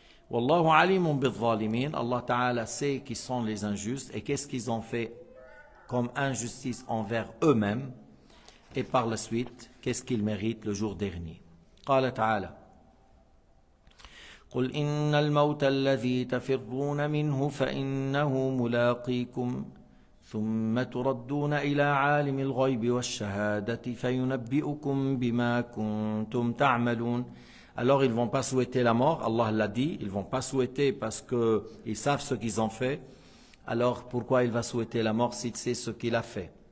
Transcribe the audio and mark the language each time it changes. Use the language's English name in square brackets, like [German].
[Arabic] Wallahu alimun bil-zalimin. [French] Allah Ta'ala sait qui sont les injustes et qu'est-ce qu'ils ont fait comme injustice envers eux-mêmes et par la suite, qu'est-ce qu'ils méritent le jour dernier. [Arabic] قال تعالى قل إن الموت الذي تفرون منه فإنه ملاقيكم ثم تردون إلى عالم الغيب والشهادة فينبئكم بما كنتم تعملون. [French] Alors ils ne vont pas souhaiter la mort, Allah l'a dit, ils ne vont pas souhaiter parce qu'ils savent ce qu'ils ont fait. Alors pourquoi il va souhaiter la mort s'il sait ce qu'il a fait?